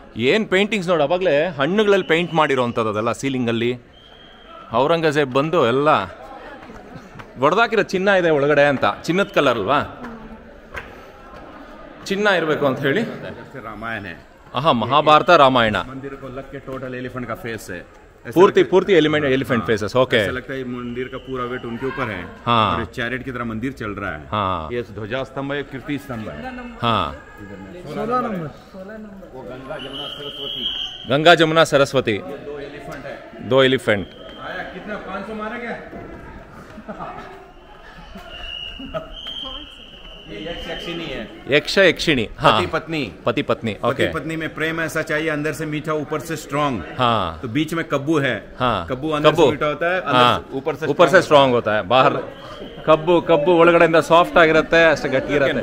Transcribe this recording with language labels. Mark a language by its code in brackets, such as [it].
[kn] ಏನು ಪೇಂಟಿಂಗ್ಸ್ ನೋಡಿ, ಅವಾಗಲೇ ಹಣ್ಣುಗಳಲ್ಲಿ ಪೇಂಟ್ ಮಾಡಿರೋವಂಥದ್ದು ಅದೆಲ್ಲ ಸೀಲಿಂಗಲ್ಲಿ. ಔರಂಗಜೇಬ್ ಬಂದು ಎಲ್ಲ ಹೊಡೆದಾಕಿರೋ ಚಿನ್ನ ಇದೆ ಒಳಗಡೆ ಅಂತ, ಚಿನ್ನದ ಕಲರ್ ಅಲ್ವಾ, ಚಿನ್ನ ಇರಬೇಕು ಅಂತ ಹೇಳಿ. [hi] रामायण है, हाँ महाभारत रामायण. मंदिर को लग के टोटल एलिफेंट का फेस है, पूर्ति एलिफेंट फेसेस. ओके, ऐसा लगता है मंदिर का पूरा वेट उनके ऊपर है. हाँ, और चैरियट की तरह मंदिर चल रहा है. हाँ, ये ध्वजा स्तंभ है, कीर्ति स्तंभ है. हाँ, 16 नंबर वो गंगा जमुना सरस्वती, दो एलिफेंट. आया कितना 500 मारा क्या? ये यक्षिणी है, यक्ष यक्षिणी. हाँ, पति पत्नी. ओके, पत्नी में प्रेम ऐसा चाहिए, अंदर से मीठा ऊपर से स्ट्रांग. हाँ, तो बीच में कब्बू है. हाँ, कब्बू अंदर से मीठा होता है, हाँ, ऊपर से स्ट्रांग होता है. [kn] बाहर ಕಬ್ಬು ಒಳಗಡೆಯಿಂದ ಸಾಫ್ಟ್ ಆಗಿರುತ್ತೆ, ಅಷ್ಟೇ ಗಟ್ಟಿ ಇರುತ್ತೆ.